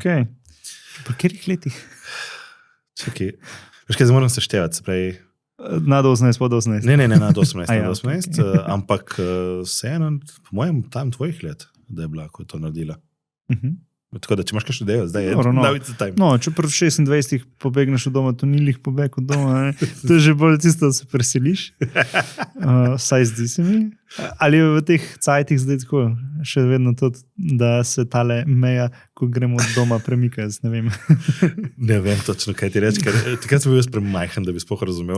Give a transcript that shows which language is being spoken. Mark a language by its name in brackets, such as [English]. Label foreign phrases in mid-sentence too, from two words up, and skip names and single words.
[Slovenian] Okay. Po katerih letih? Čakaj, veš kaj, zdaj moram seštevati, se pravi... Nad 18, pod 18. Ne, nad 18, A ja, nad 18, okay. Ampak vseeno, po mojem, tam tvojih let, da je bila, ko je to naredila. Tako da, če imaš kakšno idejo, zdaj je [English] now it's the time. [Slovenian] No, če prv 26 pobegneš od doma, to ni lih pobeg od doma, ne? To je že bolj tisto, da se preseliš. Saj zdi se mi. Ali je v teh cajtih zdaj tako, še vedno to, da se tale meja, ko gremo od doma, premika, jaz ne vem. Ne vem točno, kaj ti reči, ker takrat sem bil jaz premajhen, da bi sploh razumel.